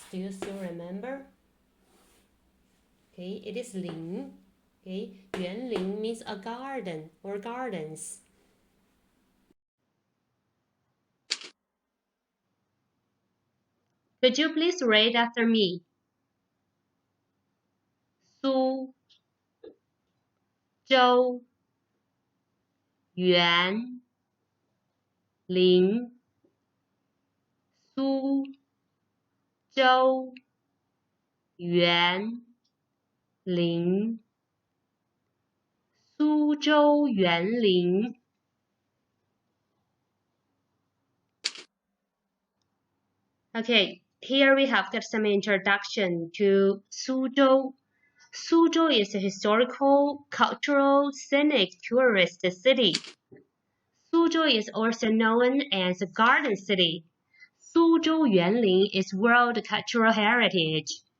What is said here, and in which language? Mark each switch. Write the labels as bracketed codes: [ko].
[en] Do you still remember? Okay, it is 林. Okay, 园林 means a garden or gardens. Could you please read after me? [zh] 苏州园林，苏州园林，苏州园林。 [en] Okay, here we have got some introduction to Suzhou. Suzhou is a historical, cultural, scenic tourist city. Suzhou is also known as a garden city. Suzhou Yuanlin is World Cultural Heritage.